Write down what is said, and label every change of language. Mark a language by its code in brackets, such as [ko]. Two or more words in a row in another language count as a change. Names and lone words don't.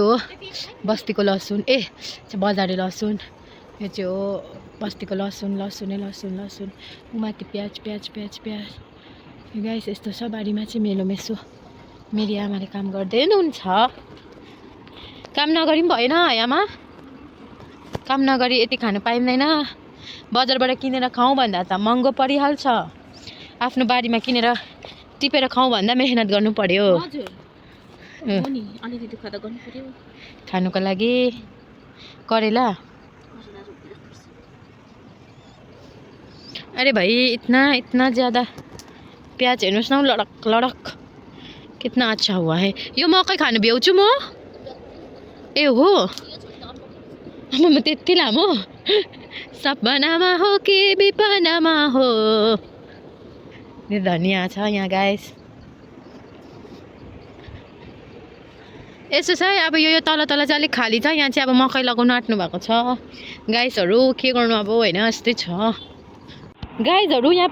[ne] हो बस्तीको लसुन चाहिँ बजारे लसुन यो चाहिँ हो बस्तीको लसुन माथि प्याज यो गाइस यस्तो छ बारीमा चाहिँ मेसो मेरी आमाले काम गर्दै हुनुहुन्छ काम नगरी पनि भएन आमा काम नगरी यति खानु पाइँदैन बजारबाट किनेर खाउँ भन्दा त महँगो परिहाल्छ आफ्नो बारीमा किनेर टिपेर खाउँ भन्दा मेहनत गर्नु पर्यो खानुको लागि करेला [hi] अरे भाई इतना ज़्यादा प्याज [ne] हेर्नुहोस् न [hi] लडक कितना अच्छा हुआ है [ne] यो मकै खानु भ्याउँछु म ए हो म त्यति लामो सपनामा हो कि विपनामा हो धनिया छ यहाँ गाइस यसो छ अब यो तल चाहिँ अलिक खाली छ यहाँ चाहिँ अब मकै लगाउन आँट्नु भएको छ गाइसहरू के गर्नु अब होइन यस्तै छ गाइजहरू यहाँ